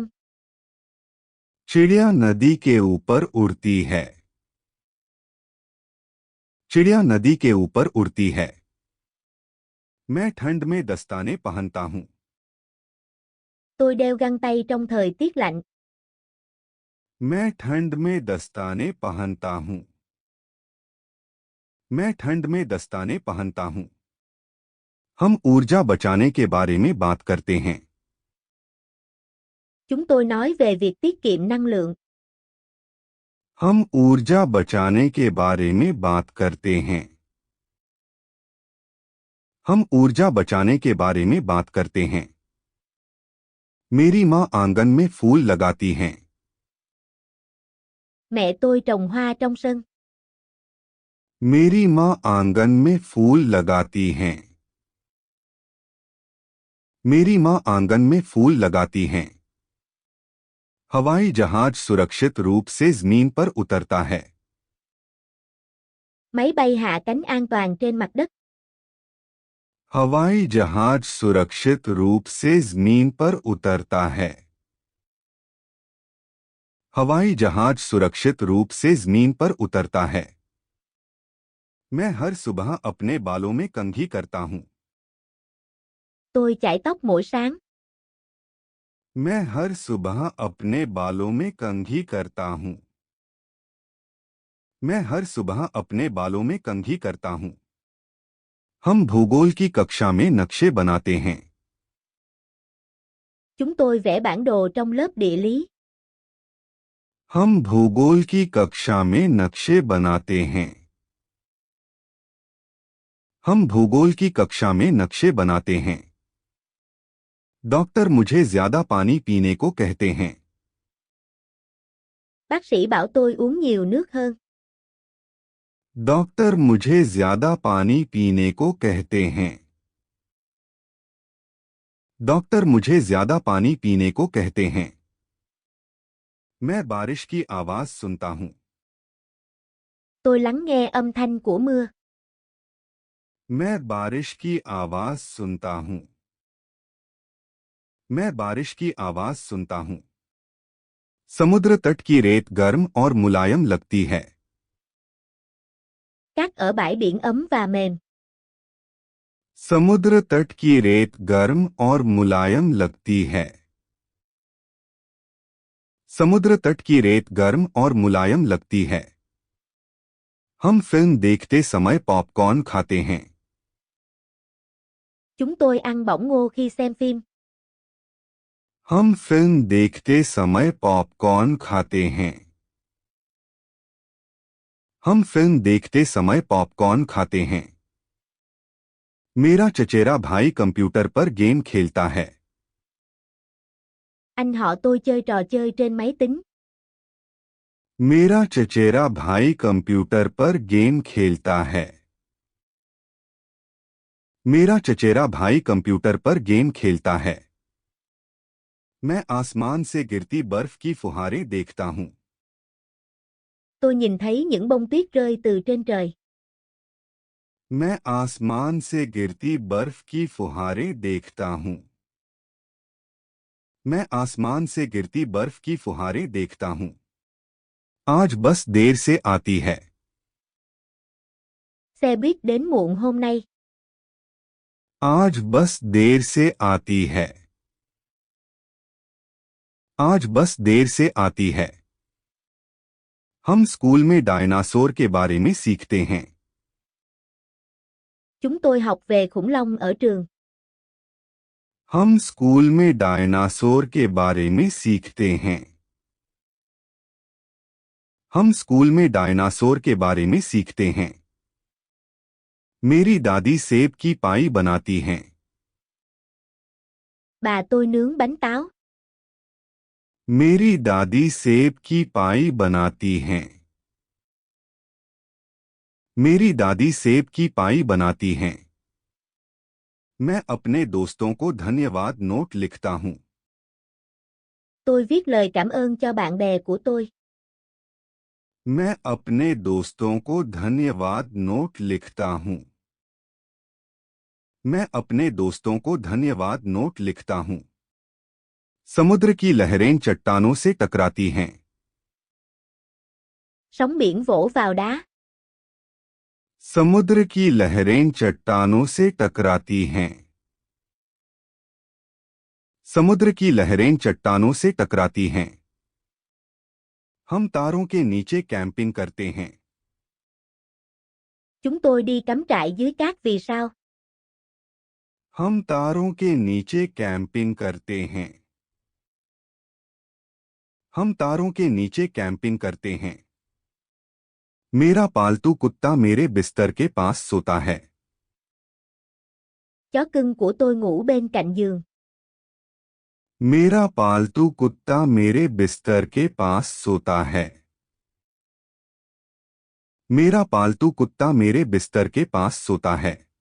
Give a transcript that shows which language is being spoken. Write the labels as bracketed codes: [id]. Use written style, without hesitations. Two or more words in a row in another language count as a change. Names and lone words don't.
[hi] चिड़िया नदी के ऊपर उड़ती है। चिड़िया नदी के ऊपर उड़ती है। मैं ठंड में दस्ताने पहनता हूं। [vi] Tôi đeo găng tay trong thời tiết lạnh. [hi] मैं ठंड में दस्ताने पहनता हूं। मैं ठंड में दस्ताने पहनता हूं। हम ऊर्जा बचाने के बारे में बात करते हैं। [vi] Chúng tôi nói về việc tiết kiệm năng lượng. [hi] हम ऊर्जा बचाने के बारे में बात करते हैं। हम ऊर्जा बचाने के बारे में बात करते हैं। मेरी मां आंगन में फूल लगाती हैं। [vi] Mẹ tôi trồng hoa trong sân. [hi] मेरी मां आंगन में फूल लगाती हैं। मेरी मां आंगन में फूल लगाती हैं। हवाई जहाज सुरक्षित रूप से जमीन पर उतरता है। [vi] Máy bay hạ cánh an toàn trên mặt đất. [hi] हवाई जहाज सुरक्षित रूप से जमीन पर उतरता है। हवाई जहाज सुरक्षित रूप से जमीन पर उतरता है। मैं हर सुबह अपने बालों में कंघी करता हूं। [vi] Tôi chải tóc mỗi sáng. [hi] मैं हर सुबह अपने बालों में कंघी करता हूं। मैं हर सुबह अपने बालों में कंघी करता हूं। हम भूगोल की कक्षा में नक्शे बनाते हैं। [vi] Chúng tôi vẽ bản đồ trong lớp địa lý. [hi] हम भूगोल की कक्षा में नक्शे बनाते हैं। हम भूगोल की कक्षा में नक्शे बनाते हैं। डॉक्टर मुझे ज्यादा पानी पीने को कहते हैं। [vi] Bác sĩ bảo tôi uống nhiều nước hơn. [hi] डॉक्टर मुझे ज्यादा पानी पीने को कहते हैं। डॉक्टर मुझे ज्यादा पानी पीने को कहते हैं। मैं बारिश की आवाज सुनता हूं। [vi] Tôi lắng nghe âm thanh của mưa. [hi] मैं बारिश की आवाज सुनता हूं। मैं बारिश की आवाज सुनता हूं। समुद्र तट की रेत गर्म और मुलायम लगती है। [vi] Cát ở bãi biển ấm và mềm. [hi] समुद्र तट की रेत गर्म और मुलायम लगती है। समुद्र तट की रेत गर्म और मुलायम लगती है। हम फिल्म देखते समय पॉपकॉर्न खाते हैं। [vi] Chúng tôi ăn bỏng ngô khi xem phim. [hi] हम फिल्म देखते समय पॉपकॉर्न खाते हैं। हम फिल्म देखते समय पॉपकॉर्न खाते हैं। मेरा चचेरा भाई कंप्यूटर पर गेम खेलता है। [vi] Anh họ tôi chơi trò chơi trên máy tính. [hi] मेरा चचेरा भाई कंप्यूटर पर गेम खेलता है। मेरा चचेरा भाई कंप्यूटर पर गेम खेलता है। मैं आसमान से गिरती बर्फ की फुहारें देखता हूं। [vi] Tôi nhìn thấy những bông tuyết rơi từ trên trời. [hi] मैं आसमान से गिरती बर्फ की फुहारें देखता हूं। मैं आसमान से गिरती बर्फ की फुहारें देखता हूं। आज बस देर से आती है। [vi] Xe buýt đến muộn hôm nay. [hi] आज बस देर से आती है। आज बस देर से आती है। हम स्कूल में डायनासोर के बारे में सीखते हैं। [vi] Chúng tôi học về khủng long ở trường. [hi] हम स्कूल में डायनासोर के बारे में सीखते हैं। हम स्कूल में डायनासोर के बारे में सीखते हैं। मेरी दादी सेब की पाई बनाती हैं। [vi] Bà tôi nướng bánh táo. [hi] मेरी दादी सेब की पाई बनाती हैं। मेरी दादी सेब की पाई बनाती हैं। मैं अपने दोस्तों को धन्यवाद नोट लिखता हूं। [vi] Tôi viết lời cảm ơn cho bạn bè của tôi. [hi] मैं अपने दोस्तों को धन्यवाद नोट लिखता हूं। मैं अपने दोस्तों को धन्यवाद नोट लिखता हूं। समुद्र की लहरें चट्टानों से टकराती हैं। [vi] Sóng biển vỗ vào đá. [hi] समुद्र की लहरें चट्टानों से टकराती हैं। समुद्र की लहरें चट्टानों से टकराती हैं। हम तारों के नीचे कैंपिंग करते हैं। [vi] Chúng tôi đi cắm trại dưới cát vì sao? [hi] हम तारों के नीचे कैंपिंग करते हैं। हम तारों के नीचे कैंपिंग करते हैं। मेरा पालतू कुत्ता मेरे बिस्तर के पास सोता है। [vi] Chó cưng của tôi ngủ bên cạnh giường. [hi] मेरा पालतू कुत्ता मेरे बिस्तर के पास सोता है। मेरा पालतू कुत्ता मेरे बिस्तर के पास सोता है।